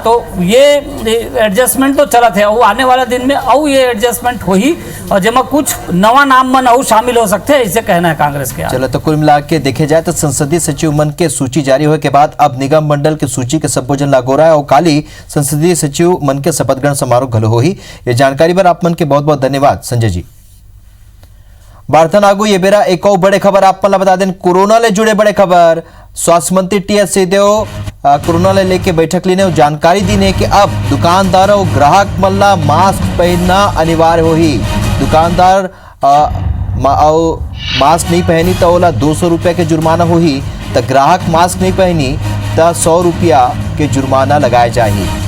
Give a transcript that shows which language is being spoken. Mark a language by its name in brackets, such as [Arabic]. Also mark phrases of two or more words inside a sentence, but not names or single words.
[Chhattisgarhi] तो ये एडजस्टमेंट तो चला थे, और आने वाला दिन में और ये एडजस्टमेंट हो ही, और जेमा कुछ नवा नाम मन और शामिल हो सकते हैं, इसे कहना है कांग्रेस के। चलो, तो कुल मिला के देखे जाए तो संसदीय सचिव मन के सूची जारी होने के बाद अब निगम मंडल की सूची के संबोधन लागू हो रहा है और काली संसदीय सचिव मन के शपथ ग्रहण समारोह घलो हो ही। ये जानकारी पर आप मन के बहुत बहुत धन्यवाद संजय जी। बार्थन आगू ये बेरा एक और बड़े खबर आप मन बता दें, कोरोना ले जुड़े बड़े खबर। स्वास्थ्य मंत्री टी.एस. सिंहदेव कोरोना ले लेके बैठक लेने जानकारी दी ने कि अब दुकानदार और ग्राहक मल्ला मास्क पहनना अनिवार्य हो ही। दुकानदार मास्क नहीं पहनी तो ओला 200 रुपये के जुर्माना हो ही, तो ग्राहक मास्क नहीं पहनी तो 100 रुपया के जुर्माना लगाए जाए।